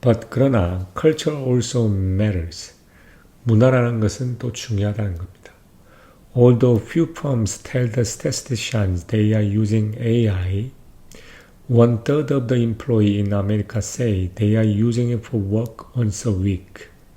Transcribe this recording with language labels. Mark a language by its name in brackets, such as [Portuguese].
[Korean] 그러나 [English] culture also matters. [Korean] 문화라는 것은 또 중요하다는 겁니다. [English] Although few firms tell the statisticians they are using AI, 1/3 of the employees in America say they are using it for work once a week.